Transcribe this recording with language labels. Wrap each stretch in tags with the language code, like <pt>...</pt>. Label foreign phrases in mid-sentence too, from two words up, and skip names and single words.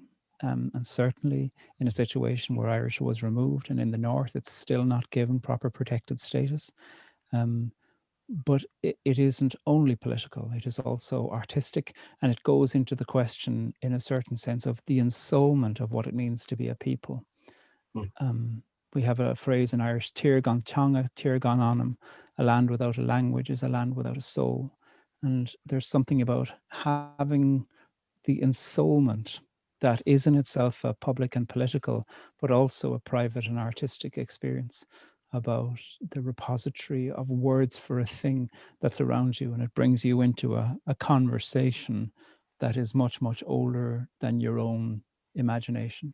<en>And certainly in a situation where Irish was removed and in the north, it's still not given proper protected status. but it isn't only political, it is also artistic, and it goes into the question, in a certain sense, of the ensoulment of what it means to be a people. We have a phrase in Irish,</en> <ga>Tír gan teanga, tír gan anam,</ga> <en>a land without a language is a land without a soul. And there's something about having the ensoulment that is in itself a public and political, but also a private and artistic experience, about the repository of words for a thing that's around you, and it brings you into a conversation that is much, much older than your own imagination.</en>